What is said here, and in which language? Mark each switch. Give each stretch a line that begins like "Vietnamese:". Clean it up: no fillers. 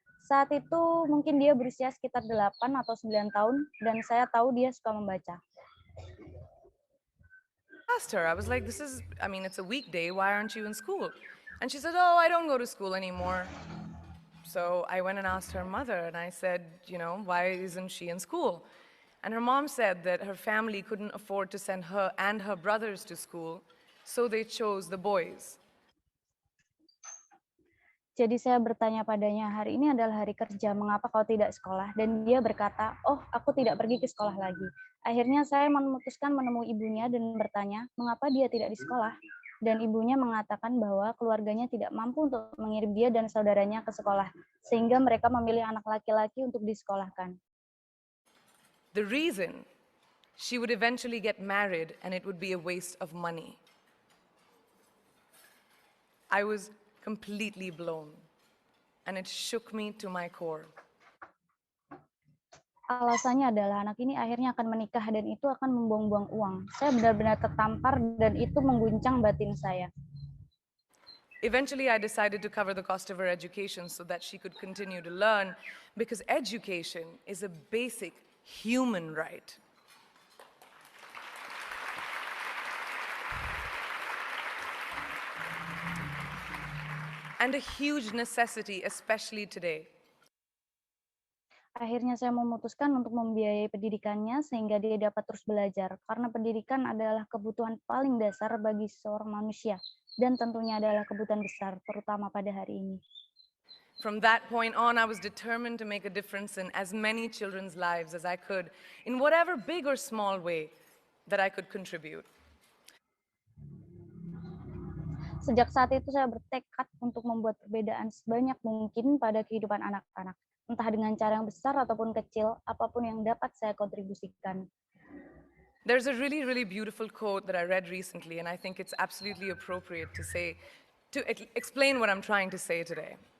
Indonesian: Saat itu mungkin dia berusia sekitar 8 atau 9 tahun, dan saya tahu dia suka membaca.
English: asked her, I was like, it's a weekday, why aren't you in school? And she said, oh, I don't go to school anymore. So I went and asked her mother, and I said, why isn't she in school? And her mom said that her family couldn't afford to send her and her brothers to school, so they chose the boys.
Indonesian: Jadi saya bertanya padanya, hari ini adalah hari kerja, mengapa kau tidak sekolah? Dan dia berkata, oh, aku tidak pergi ke sekolah lagi. Akhirnya saya memutuskan menemui ibunya dan bertanya, mengapa dia tidak di sekolah? Dan ibunya mengatakan bahwa keluarganya tidak mampu untuk mengirim dia dan saudaranya ke sekolah, sehingga mereka memilih anak laki-laki untuk disekolahkan.
English: The reason, she would eventually get married and it would be a waste of money. I was completely blown, and it shook me to my core.
Indonesian: Alasannya adalah anak ini akhirnya akan menikah dan itu akan membuang-buang uang. Saya benar-benar tertampar dan itu mengguncang batin saya.
English: Eventually, I decided to cover the cost of her education so that she could continue to learn, because education is a basic human right. And a huge necessity, especially today.
Indonesian: Akhirnya saya memutuskan untuk membiayai pendidikannya sehingga dia dapat terus belajar, karena pendidikan adalah kebutuhan paling dasar bagi seorang manusia, dan tentunya adalah kebutuhan besar, terutama pada hari ini.
English: From that point on, I was determined to make a difference in as many children's lives as I could, in whatever big or small way that I could contribute.
Indonesian: Sejak saat itu saya bertekad untuk membuat perbedaan sebanyak mungkin pada kehidupan anak-anak, entah dengan cara yang besar ataupun kecil, apapun yang dapat saya kontribusikan.
English: There's a really, really beautiful quote that I read recently, and I think it's absolutely appropriate to explain what I'm trying to say today.